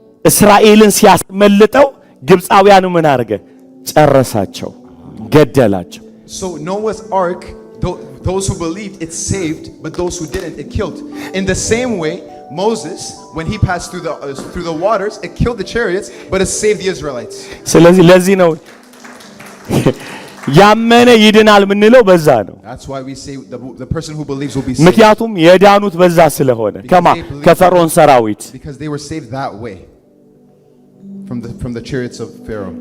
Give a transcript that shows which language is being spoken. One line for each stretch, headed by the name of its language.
Amharic: እስራኤልን ሲያስመልጠው ግብፃውያኑ ምን አደረገ? ጨረሳቸው፣ ገደላቸው።
English: So Noah's ark, those who believed it saved, but those who didn't it killed. In the same way, Moses, when he passed through the waters, it killed the chariots, but it saved the Israelites.
Amharic: ስለዚህ ለዚህ ነው ያመነ ይድናል ምንለው በዛ ነው።
English: That's why we say the person who believes will be saved.
Amharic: ምክንያቱም የዳኑት በዛ ስለሆነ ከፈርዖን ሰራዊት
English: because they were saved that way from the chariots of Pharaoh.